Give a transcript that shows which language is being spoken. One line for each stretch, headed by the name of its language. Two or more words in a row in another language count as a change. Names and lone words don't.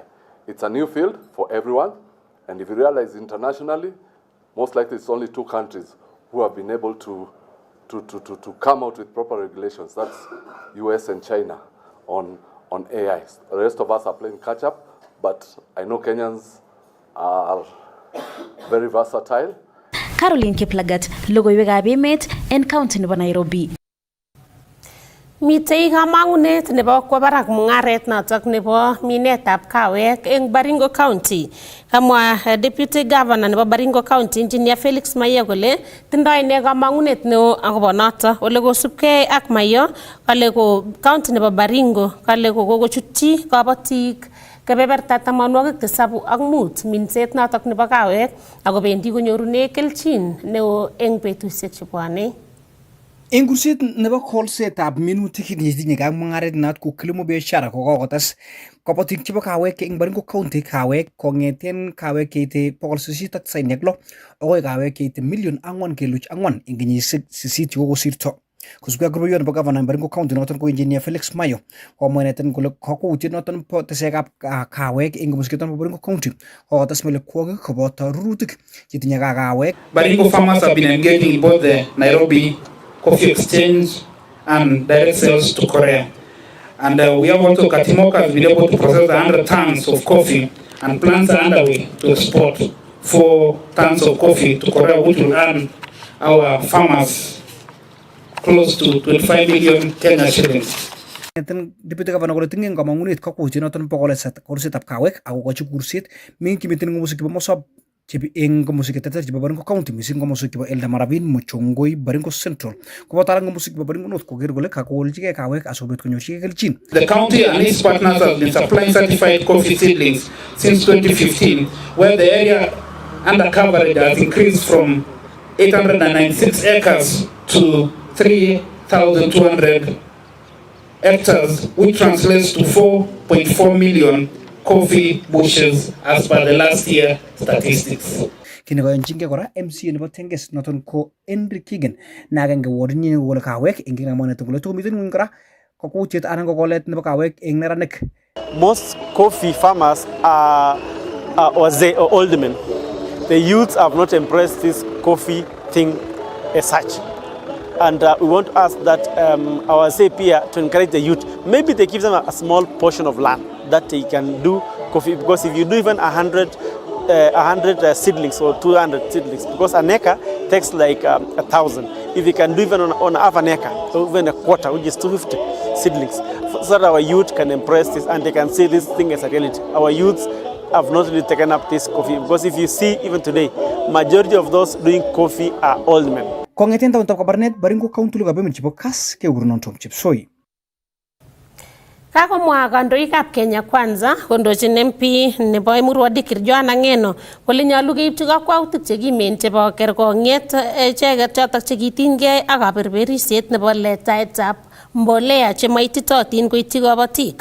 English: It's a new field for everyone, and if you realize internationally, most likely it's only 2 countries who have been able to come out with proper regulations. That's US and China on AI. The rest of us are playing catch up, but I know Kenyans are very versatile.
Kalenjin: Caroline Kiplagat, Logoiywekab emet en county nebo Nairobi. Mitei kamang'unet nebo kwa barak mung'aret notok nebo minetab kawek eng Baringo County. Kamwa
English: Deputy Governor
Kalenjin: nebo Baringo County Engineer Felix Mayo kole tindoi ine kamang'unet neo akobo notok. Ole kosubkei ak Mayo kale ko county nebo Baringo kale ko kokochutyi kabatik kebeberta 75 minset notok nebo kawek akobendi konyorune kelchin neo eng betusiek chebwone. Eng kurset nebo kolsetab minutik netinye ak mung'aret not ko
Swahili: kilimo biashara
Kalenjin: ko kokotes kabatik chebo kawek eng Baringo County kawek kong'eten kawek keite 896 akoi kawek keite 4.4 eng kenyisiek 8 chekokosirto. Kosubkei ak rubeiwot nebo Governor Baringo County noton ko Engineer Felix Mayo komwa ineten kole kakwautiet noton bo tesekab kawek eng komoswek nebo Baringo County kokotes melekwokik koboto rurutik chetinye kawek.
English: Baringo farmers have been engaging in both the Nairobi Coffee Exchange and direct sales to Korea. And we have also Katimoka has been able to process 100 tons of coffee, and plans are underway to export 4 tons of coffee to Korea, which will earn our farmers close to 25 million Kenya shillings. Deputy Governor
Kalenjin: kole tingen kamang'unet kakwautiet noton bo kolsetab kawek ako kochi kurset ming kimiten komoswek chebo Mosop chebi eng komoswek cheterter chebo Baringo County mising komoswek chebo Eldamarabin, Mochongoi, Baringo Central. Koboto alak komoswek chebo Baringo North koker kole kakoljigei kawek asikobit konyorchigei kelchin.
English: The county and its partners have been supplying certified coffee seedlings since 2015, where the area under coverage has increased from 896 acres to 3,200 hectares, which translates to 4.4 million coffee bushes as per the last year statistics.
Kalenjin: Kini koyonchinge kora MC nebo Tenges noton ko Henry Kigen na agenge wardin ni kokole kawek eng kinamonet kole tukumiten ngweny kora kokutiet anan kokolet nebo kawek eng neranik.
English: Most coffee farmers are old men. The youths have not embraced this coffee thing as such. And we want to ask that our CPA to encourage the youth. Maybe they give them a small portion of land that they can do coffee. Because if you do even 100 seedlings or 200 seedlings, because an acre takes like 1,000. If you can do even on half an acre, or even a quarter, which is 250 seedlings, so that our youth can embrace this and they can see this thing as a reality. Our youths have not really taken up this coffee, because if you see even today, majority of those doing coffee are old men.
Kalenjin: Kongeten taon tab kabarnet baringo county Logoiywekab chebo Kass kekurenon Tom Chepsoi. Kakomwa kandoikab Kenya Kwanza kondochin MP nebo Emurua Dikir Joanna Ngeno kole nyolu keipchi kakwautik chekimen chebo kerkong'et icheket chotok chekitinygei ak kaberberisiet nebo letaetab mbolea chemaititotin koityi kabatik.